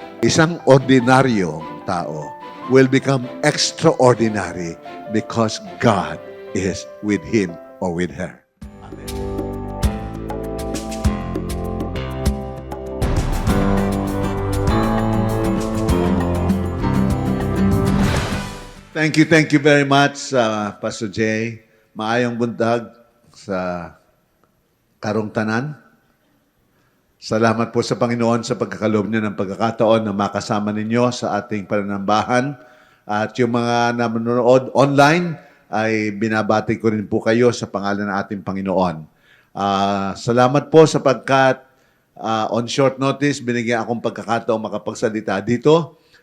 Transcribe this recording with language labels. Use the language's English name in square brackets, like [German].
[Filipino] Isang ordinaryong tao [English] will become extraordinary because God is with him or with her. Amen. Thank you very much, Pastor Jay. [Cebuano] Maayong buntag sa karong tanan. [Filipino] Salamat po sa Panginoon sa pagkakaloob niyo ng pagkakataon na makasama ninyo sa ating pananambahan. At yung mga nanonood online, ay binabati ko rin po kayo sa pangalan ng ating Panginoon. Salamat po sapagkat [English] on short notice, [Filipino] binigyan akong pagkakataon makapagsalita dito.